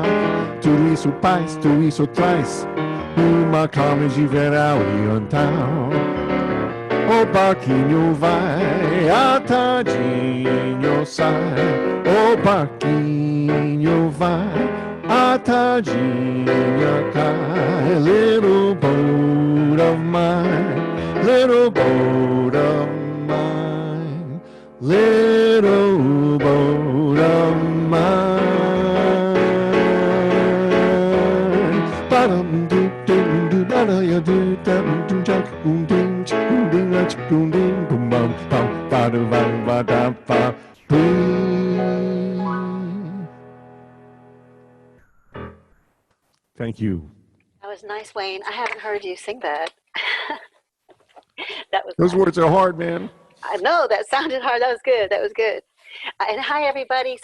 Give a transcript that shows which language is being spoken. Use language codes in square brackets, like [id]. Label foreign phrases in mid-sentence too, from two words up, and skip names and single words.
[pt] Tudo isso paz, tudo isso traz uma calma de verão e então o barquinho vai, a tardinho sai. O barquinho vai, a tardinha cai. [en] Little boat of mine, little boat of mine, little boat of mine. Ba-dum doo doo doo da da ya doo dum doo jack boom ding boom ding a chick boom ding boom bum bum ba doo ba da ba boom. Thank you. That was nice, Wayne. I haven't heard you sing that. That was Those nice. words are hard, man. I know, that sounded hard. That was good. That was good. And hi, everybody.